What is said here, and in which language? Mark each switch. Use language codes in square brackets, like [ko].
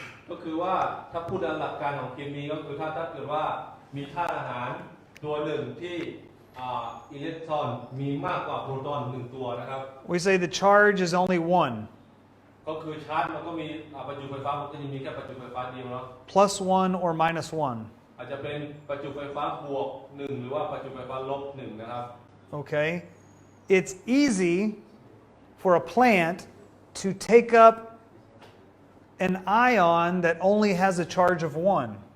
[th] ก็คือว่าถ้าพูดตามหลักการของเคมีก็คือถ้าเกิดว่า มีธาตุอาหารตัวหนึ่งที่อิเล็กตรอนมีมากกว่าโปรตอน1ตัวนะครับ [en] We say the charge is only one. [th] ก็คือชาร์จมันก็มีประจุไฟฟ้ามันก็จะมีแค่ประจุไฟฟ้าเดียวเนาะ [en] Plus one or minus one. [th] อาจจะเป็นประจุไฟฟ้าบวก1หรือว่าประจุไฟฟ้าลบ1นะครับ [en] Okay? It's easy for a plant to take up an ion that only has a charge of one.